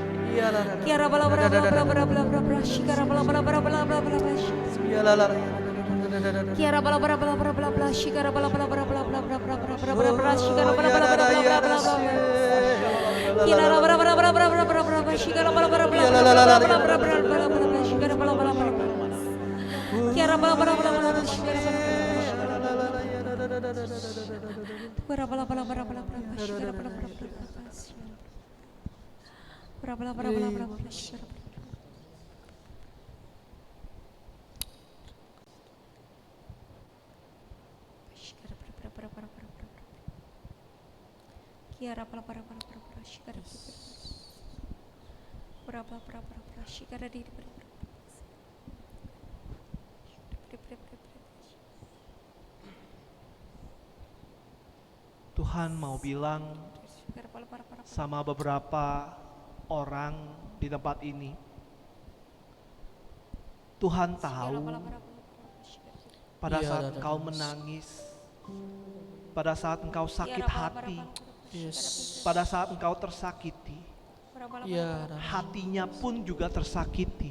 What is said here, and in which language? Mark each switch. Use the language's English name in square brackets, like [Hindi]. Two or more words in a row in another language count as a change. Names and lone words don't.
[Indonesian] Kiara bala bala bala bala bala bala bala bala shikara bala bala bala bala bala bala bala Kiara bala bala bala bala bala bala shikara bala bala bala bala bala bala bala bala bala bala shikara bala bala bala bala bala bala Kiara bala bala bala bala bala bala bala shikara bala bala bala bala bala bala bala bala bala shikara bala bala bala Kiara bala bala bala bala shikara bala bala bala bala bala bala shikara bala bala bala bala bala bala bala bala shikara Kiara para para shikara para shikara di Tuhan mau bilang sama beberapa orang di tempat ini. Tuhan tahu pada saat engkau menangis, pada saat engkau sakit hati, pada saat engkau tersakiti, hatinya pun juga tersakiti.